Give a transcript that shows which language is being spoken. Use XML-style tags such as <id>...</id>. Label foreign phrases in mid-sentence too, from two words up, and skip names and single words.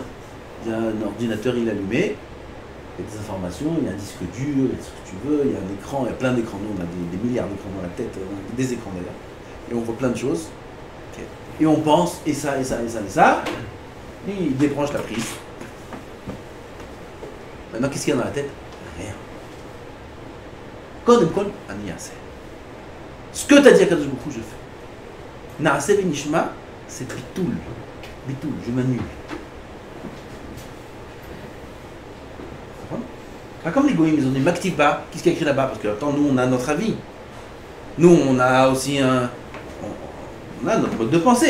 <fr>Il y a un ordinateur, il est allumé, il y a des informations, il y a un disque dur, il y a ce que tu veux, il y a un écran, il y a plein d'écrans. Nous, on a des milliards d'écrans dans la tête, des écrans d'ailleurs. Et on voit plein de choses. Okay. Et on pense, et ça. Et il débranche la prise. Maintenant, qu'est-ce qu'il y a dans la tête? Rien.</fr> <he>קודם כל, אני יעשה.</he> <fr>Ce que tu as dit à</fr> <he>קדוש ברוך הוא,</he> <fr>je fais.</fr> <he>נעשה ונשמע,</he> <fr>c'est bitoul. Bitoul, je m'annule. Pas comme les goïms, ils ont dit m'active pas. Qu'est-ce qu'il y a écrit là-bas? Parce que attends, nous on a notre avis. Nous on a aussi on a notre mode de pensée.</fr>